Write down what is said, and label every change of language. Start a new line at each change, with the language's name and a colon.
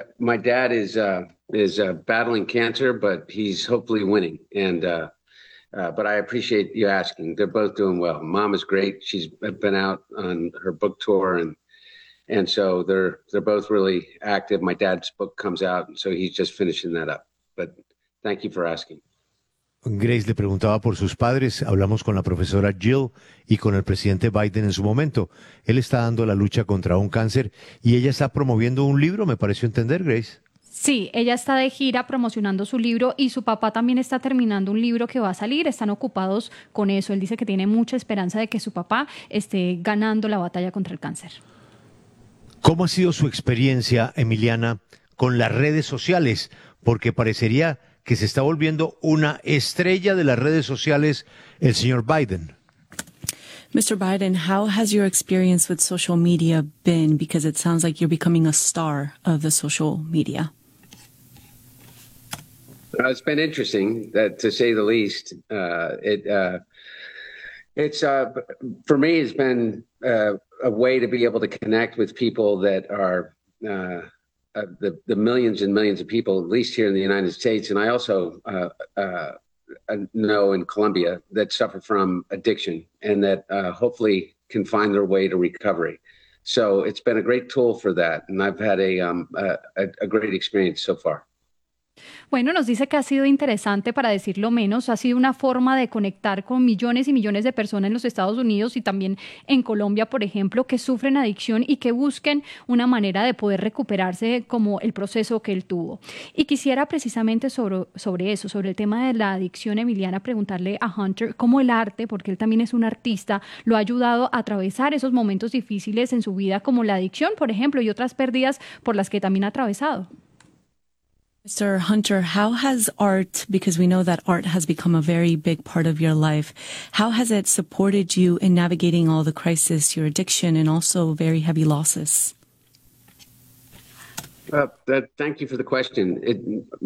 English: My dad is battling cancer, but he's hopefully winning. But I appreciate you asking. They're both doing well. Mom is great. She's been out on her book tour, and so they're both really active. My dad's book comes out, so he's just finishing that up. But thank you for asking.
Spanish: Grace le preguntaba por sus padres, hablamos con la profesora Jill y con el presidente Biden en su momento. Él está dando la lucha contra un cáncer y ella está promoviendo un libro, me pareció entender, Grace. Sí, ella está de gira promocionando su libro y su papá también está terminando un libro que va a salir, están ocupados con eso. Él dice que tiene mucha esperanza de que su papá esté ganando la batalla contra el cáncer. ¿Cómo ha sido su experiencia, Emiliana, con las redes sociales? Porque parecería... que se está volviendo una estrella de las redes sociales, el señor Biden.
English: Mr. Biden, how has your experience with social media been? Because it sounds like you're becoming a star of the social media. It's been interesting, to say the least. For me, it's been a way to be able to connect with people that are... the millions and millions of people, at least here in the United States, and I also know in Colombia, that suffer from addiction and that hopefully can find their way to recovery. So it's been a great tool for that, and I've had a great experience so far.
Spanish: Bueno, nos dice que ha sido interesante, para decirlo menos, ha sido una forma de conectar con millones y millones de personas en los Estados Unidos y también en Colombia, por ejemplo, que sufren adicción y que busquen una manera de poder recuperarse como el proceso que él tuvo. Y quisiera precisamente sobre eso, sobre el tema de la adicción, Emiliana, preguntarle a Hunter cómo el arte, porque él también es un artista, lo ha ayudado a atravesar esos momentos difíciles en su vida, como la adicción, por ejemplo, y otras pérdidas por las que también ha atravesado.
English: Mr. Hunter, how has art, because we know that art has become a very big part of your life, how has it supported you in navigating all the crisis, your addiction, and also very heavy losses? Thank you for the question.